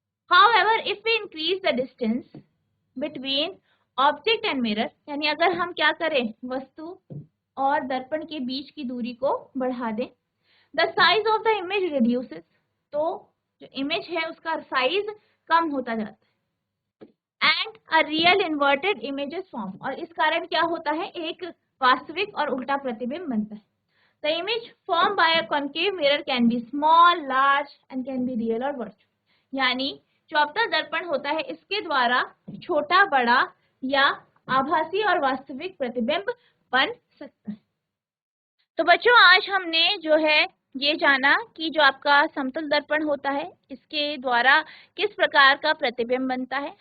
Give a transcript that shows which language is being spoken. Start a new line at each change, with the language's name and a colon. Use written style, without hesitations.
English: However, if we increase the distance between object and mirror,
Hindi: यानी अगर हम क्या करें, वस्तु और दर्पण के बीच की दूरी को बढ़ा दें,
English: the size of the image reduces,
Hindi: तो जो इमेज है उसका साइज कम होता जाता है.
English: And a real inverted image is formed,
Hindi: और इस कारण क्या होता है, एक वास्तविक और उल्टा प्रतिबिंब बनता है.
English: The image formed by a concave mirror can be small, large and can be real or virtual.
Hindi: यानी जो अवतल दर्पण होता है इसके द्वारा छोटा, बड़ा या आभासी और वास्तविक प्रतिबिंब बन सकता है. तो बच्चों, आज हमने जो है ये जाना कि जो आपका समतल दर्पण होता है इसके द्वारा किस प्रकार का प्रतिबिंब बनता है.